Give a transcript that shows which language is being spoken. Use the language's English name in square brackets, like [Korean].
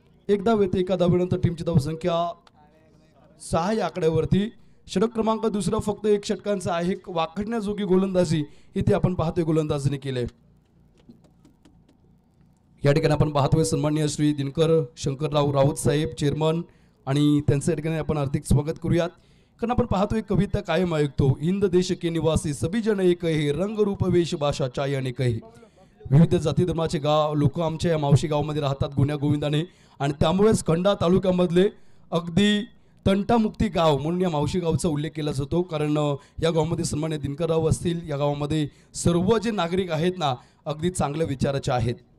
[Marathi] एक धाव येते, एका धावेनंतर टीमची धावसंख्या 6 या आकड्यावरती. षटक क्रमांक दुसरा फक्त 1 षटकांचा आहे. वाकडण्याजोगी गोलंदाजी इथे आपण पाहतोय गोलंदाजीने केले. या ठिकाणी आपण पाहतोय सन्माननीय श्री दिनकर शंकरराव राऊत साहेब चेअरमन आणि त्यांच्या ठिकाणी आपण हार्दिक स्वागत करूयात. कारण आपण पाहतोय कविता कायम ऐकतो, [Hindi] हिंद देश के निवासी सभी जन एक है, रंग रूप वेश भाषा चाय अनेक है. [Marathi] विविध जाती धर्माचे लोक आमच्या या मावशी गावामध्ये राहतात गुण्या गोविंदाने आणि त्यामुळेच खंडा तालुक्यामधले अगदी तंटामुक्ती गाव म्हणून या मावशी गावचा उल्लेख केला जातो. कारण या गावामध्ये सन्मान्य दिनकरराव असतील, या गावामध्ये सर्व जे नागरिक आहेत ना अगदी चांगल्या विचाराचे आहेत.